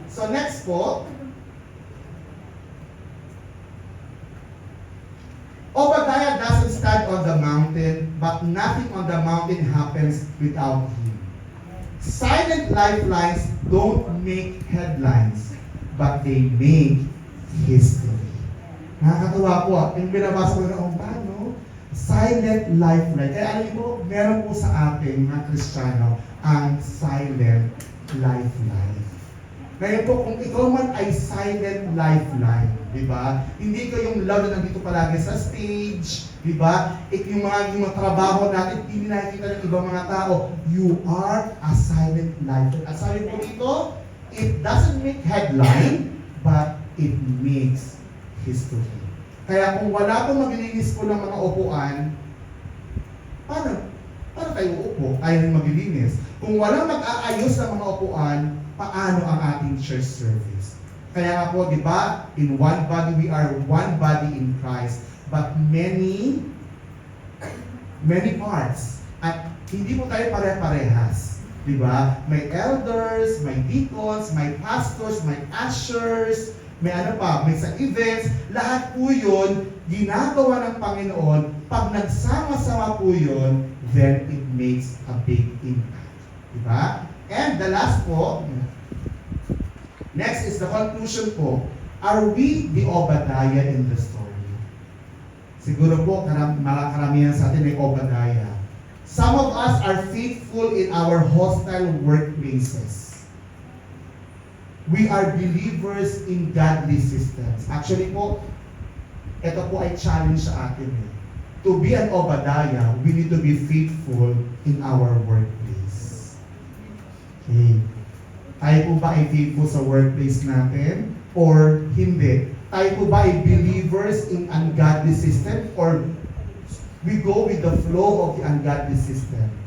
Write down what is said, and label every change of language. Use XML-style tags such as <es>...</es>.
<en>So next po, Obadiah doesn't stand on the mountain, but nothing on the mountain happens without him. Silent lifelines don't make headlines, but they make history.</en> <tl>Nakakatuwa po. Yung binabasa ko na paano? Silent lifeline. Kaya alam mo, meron po sa atin, mga Kristiyano, ang silent lifeline. Ngayon po, kung ikaw man ay silent lifeline, di ba? Hindi ka yung love na nandito palagi sa stage, di ba? Yung mga trabaho natin, hindi nakikita ng ibang mga tao.</tl> <en>You are a silent lifeline.</en> <tl>At sabi po dito,</tl> <en>it doesn't make headline, but it makes history.</en> <tl>Kaya kung wala pong maglilinis po ng mga upuan, paano tayo uupo? Tayo rin maglilinis. Kung walang mag-aayos ng mga upuan, paano ang ating church service? Kaya nga po, di ba,</tl> <en>in one body, we are one body in Christ, but many parts.</en> <tl>At hindi po tayo pare-parehas. Di ba? May elders, may deacons, may pastors, may ushers, may ano pa, may sa events, lahat po yun, ginagawa ng Panginoon. Pag nagsama-sama po yun,</tl> <en>then it makes a big impact. Diba? And the last po, next is the conclusion po, are we the Obadiah in the story?</en> <tl>Siguro po, mga karamihan sa atin ay Obadiah.</tl> <en>Some of us are faithful in our hostile workplaces. We are believers in godly systems.</en> <tl>Actually po, ito po ay challenge sa atin.</tl> <en>To be an Obadiah, we need to be faithful in our workplace.</en> <tl>Okay. Tayo po ba ay faithful sa workplace natin? Or hindi? Tayo po ba ay</tl> <en>believers in ungodly system? Or we go with the flow of the ungodly system?</en>